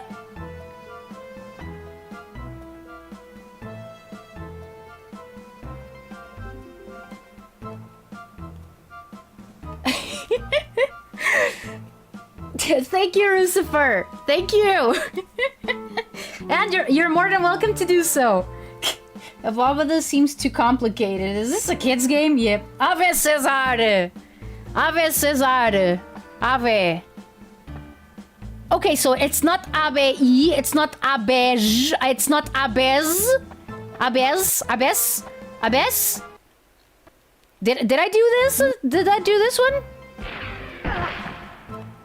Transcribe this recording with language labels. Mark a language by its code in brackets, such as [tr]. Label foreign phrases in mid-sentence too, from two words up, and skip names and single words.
[en] Thank you, Lucifer. Thank you. And you're more than welcome to do so. Avobada seems too complicated. Is this a kid's game? Yep. [la] Ave Cesare. Ave Cesare. Ave. [en] Okay, so it's not Abe, it's not Abej, it's not Abez. Abez? Abez? Abez? Did I do this? Did I do this one?